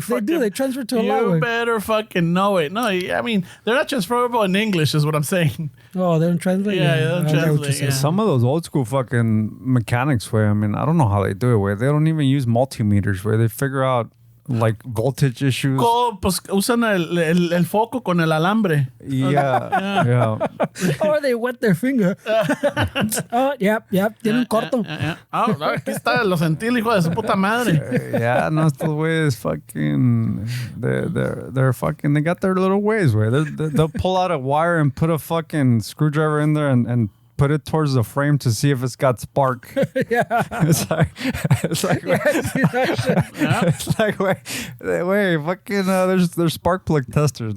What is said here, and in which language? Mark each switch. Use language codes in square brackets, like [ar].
[en] They do. They transfer to a lot. You way. better fucking know it. No, I mean, they're not transferable in English, is what I'm saying. Oh, they don't translate? Yeah, they don't I get what you're translate, saying. yeah. Some of those old school fucking mechanics, where I mean, I don't know how they do it, where they don't even use multimeters, where they figure out like voltage issues. [es] Pues usan el foco con el alambre. [en] Yeah. Or they wet their finger. Oh, yep. [es] Tiene un corto. Ah, aquí está, lo sentí el hijo de su puta madre. [en] Yeah, no, [es] estos güeyes [en] fucking, they're fucking, they got their little ways where they'll pull out a wire and put a fucking screwdriver in there and put it towards the frame to see if it's got spark. Yeah. It's like, it's like, wait, fucking, there's spark plug testers.